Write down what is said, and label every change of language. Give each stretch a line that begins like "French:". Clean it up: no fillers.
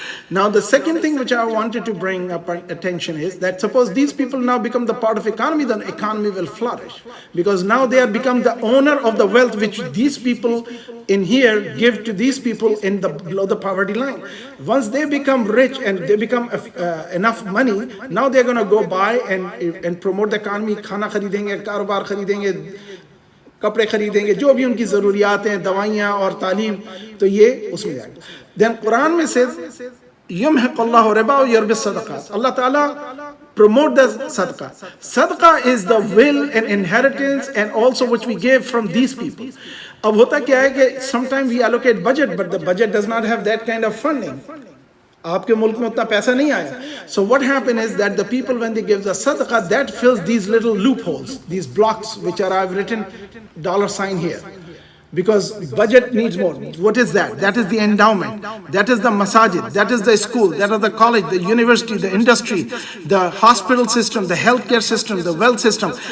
English: Now the second thing which I wanted to bring up attention is that suppose these people now become the part of economy, then economy will flourish, because now they are become the owner of the wealth which these people in here give to these people in the below the poverty line. Once they become rich and they become enough money, now they're going to go buy and promote the economy.
Hindi: खाना खरीदेंगे, कारोबार खरीदेंगे, कपड़े खरीदेंगे, जो भी उनकी ज़रूरियात हैं, दवाइयाँ और तालीम, तो ये उसमें जाएगा.
English: Then Quran
Hindi: में
English: says
Arabic: यमहक़ुल्लाहु रिबा व यर्बि सदक़ात.
English: Allah Ta'ala promote the sadaqah. Sadaqah is the will and inheritance and also which we give from these people.
Hindi: अब होता क्या है कि
English: sometimes we allocate budget, but the budget does not have that kind of funding.
Hindi: आपके मुल्क में उतना पैसा नहीं आया.
English: So what happens is that the people, when they give the sadaqah, that fills these little loopholes, these blocks which are, I've written $sign here, because budget needs more. What is that? That is the endowment, that is the masajid, that is the school, that is the college, the university, the industry, the hospital system, the healthcare system, the wealth system.